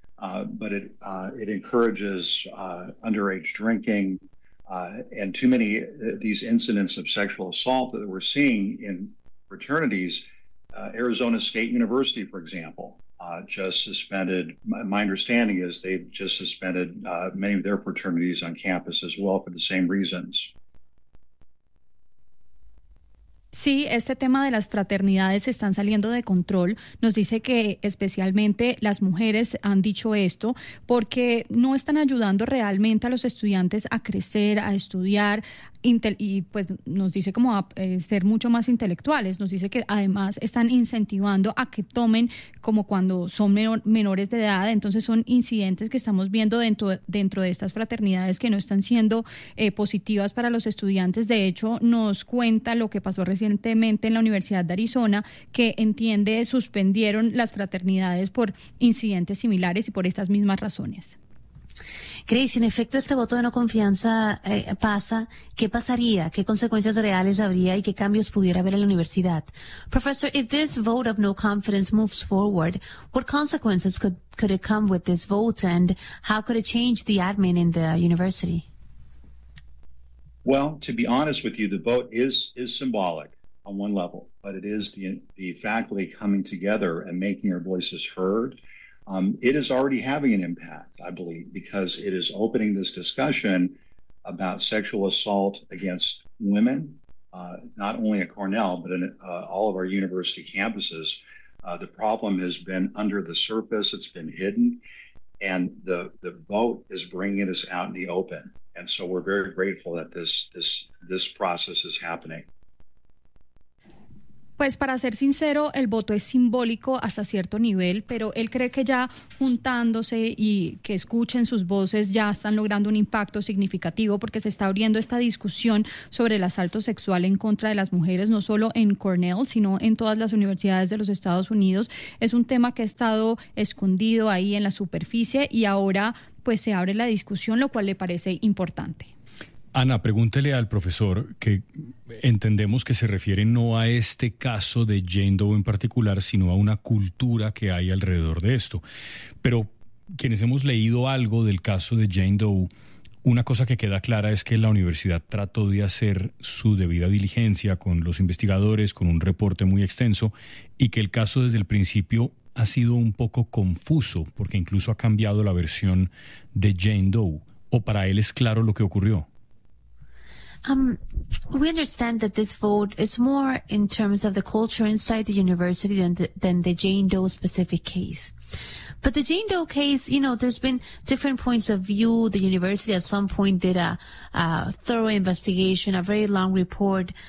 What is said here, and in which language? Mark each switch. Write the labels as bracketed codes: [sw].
[en] But it encourages underage drinking and too many these incidents of sexual assault that we're seeing in fraternities. Arizona State University, for example, just suspended. My understanding is they've just suspended many of their fraternities on campus as well for the same reasons. [es] Sí, este tema de las fraternidades están saliendo de control. Nos dice que especialmente las mujeres han dicho esto porque no están ayudando realmente a los estudiantes a crecer, a estudiar, y pues nos dice como a ser mucho más intelectuales. Nos dice que además están incentivando a que tomen como cuando son menores de edad. Entonces son incidentes que estamos viendo dentro de estas fraternidades que no están siendo positivas para los estudiantes. De hecho, nos cuenta lo que pasó recientemente en la Universidad de Arizona, que entiende suspendieron las fraternidades por incidentes similares y por estas mismas razones. Grace, en efecto, este voto de no confianza pasa. ¿Qué pasaría? ¿Qué consecuencias reales habría y qué cambios pudiera haber en la universidad? [en] Professor, if this vote of no confidence moves forward, what consequences could it come with this vote and how could it change the admin in the university? Well, to be honest with you, the vote is symbolic on one level, but it is the faculty coming together and making our voices heard. It is already having an impact, I believe, because it is opening this discussion about sexual assault against women, not only at Cornell, but in all of our university campuses. The problem has been under the surface. It's been hidden. And the vote is bringing this out in the open. And so we're very grateful that this process is happening. [es] Pues para ser sincero, el voto es simbólico hasta cierto nivel, pero él cree que ya juntándose y que escuchen sus voces ya están logrando un impacto significativo porque se está abriendo esta discusión sobre el asalto sexual en contra de las mujeres, no solo en Cornell, sino en todas las universidades de los Estados Unidos. Es un tema que ha estado escondido ahí en la superficie y ahora pues se abre la discusión, lo cual le parece importante. Ana, pregúntele al profesor, que entendemos que se refiere no a este caso de Jane Doe en particular, sino a una cultura que hay alrededor de esto. Pero quienes hemos leído algo del caso de Jane Doe, una cosa que queda clara es que la universidad trató de hacer su debida diligencia con los investigadores, con un reporte muy extenso, y que el caso desde el principio ha sido un poco confuso, porque incluso ha cambiado la versión de Jane Doe. ¿O para él es claro lo que ocurrió? [en] We understand that this vote is more in terms of the culture inside the university than the Jane Doe specific case. But the Jane Doe case, you know, there's been different points of view. The university at some point did a thorough investigation, a very long report.